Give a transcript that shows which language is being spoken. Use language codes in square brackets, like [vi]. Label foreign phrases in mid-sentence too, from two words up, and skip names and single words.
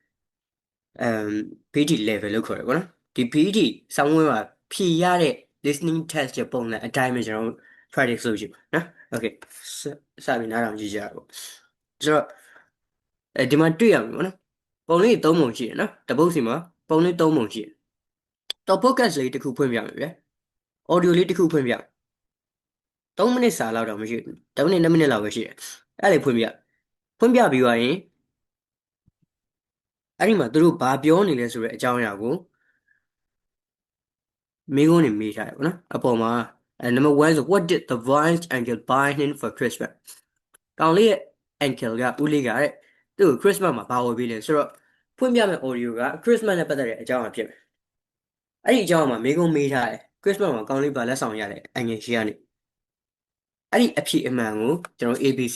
[en] PET level [my] လို့ခေါ်တယ်ပေါ့နော်ဒီ PET ဆောင်းဝင်းမှာဖြည့်ရတဲ့ [en] listening test [my] ရဲ့ပုံစံအတိုင်းပဲကျွန်တော်တို့ practice လုပ်ကြည့်ပါနော် okay စပြီးနားထောင်ကြည့်ကြရအောင်ဆိုတော့ဒီမှာတွေ့ရမယ်ပေါ့နော်ပုံလေး3ပုံရှိတယ်နော်တပုတ်စီမှာပုံလေး3ပုံရှိတယ်တော့ podcast လေးတစ်ခုဖွင့်ပြမယ်ဗျာ audio လေးတစ်ခုဖွင့်ပြ3မိနစ်စာလောက်တော့မရှိဘူး3မိနစ်2မိနစ်လောက်ပဲရှိတယ်အဲ့လေဖွင့်ပြပြီးသွားရင် အဲ့ဒီမှာသူတို့ဘာပြောနေလဲဆိုတဲ့အကြောင်းအရာကိုမိကုန်းနေမေးထားတယ်ပေါ့နော်အပေါ်မှာ [en] number 1 so what did the voice uncle buy him for Christmas [my] ကောင်လေးရဲ့ uncle ကဦးလေးကတဲ့သူ့ကို Christmas မှာဘာဝယ်ပေးလဲဆိုတော့ဖွင့်ပြမယ့် audio က Christmas နဲ့ပတ်သက်တဲ့အကြောင်းအရာဖြစ်မယ်အဲ့ဒီအကြောင်းမှာမိကုန်းမေးထားတယ် Christmas မှာကောင်လေးဘာလက်ဆောင်ရတယ်အငယ်ရှိကနေအဲ့ဒီအဖြစ်အမှန်ကိုကျွန်တော် ABC